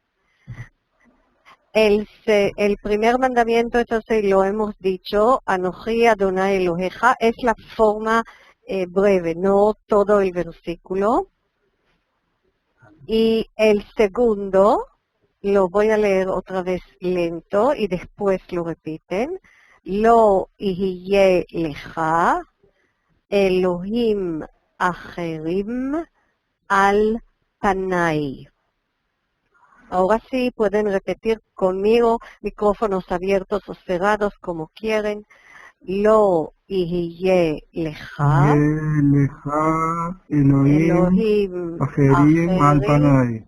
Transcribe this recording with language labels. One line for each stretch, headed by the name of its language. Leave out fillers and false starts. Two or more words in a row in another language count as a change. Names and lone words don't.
Spanish: El primer mandamiento, entonces lo hemos dicho,
Hebrew: אנוכי אדוני אלוהיך,
Spanish: es la forma breve, no todo el versículo. Y el segundo, lo voy a leer otra vez lento y después lo repiten.
Hebrew: לא יהיה לך אלהים אחרים על פני.
Spanish: Ahora sí pueden repetir conmigo, micrófonos abiertos o cerrados como quieren.
Hebrew: לא יהיה לך אלהים אחרים על פני.